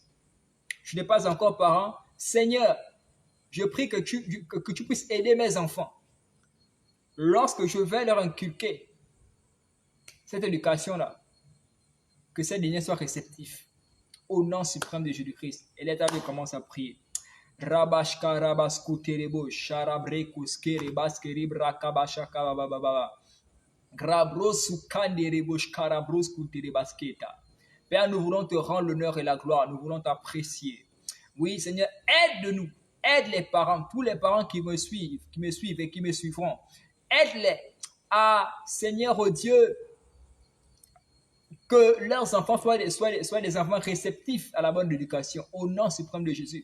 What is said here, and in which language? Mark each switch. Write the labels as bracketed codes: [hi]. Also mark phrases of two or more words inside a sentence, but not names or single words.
[fr] Je n'ai pas encore parent. Seigneur, je prie que tu puisses aider mes enfants. Lorsque je vais leur inculquer cette éducation-là, que ces derniers soient réceptifs. Au nom suprême de Jésus-Christ. Et les tables commencent à prier. Rabashka rabasku terebo sharabrekus kerebaskeri brakabashaka bababa. Grabrosu kanderebosh karabrosku terebasketa. Père, nous voulons te rendre l'honneur et la gloire. Nous voulons t'apprécier. Oui, Seigneur, aide-nous. Aide les parents, tous les parents qui me suivent et qui me suivront. Aide-les à, Seigneur, oh Dieu, que leurs enfants soient des enfants réceptifs à la bonne éducation, au nom suprême de Jésus.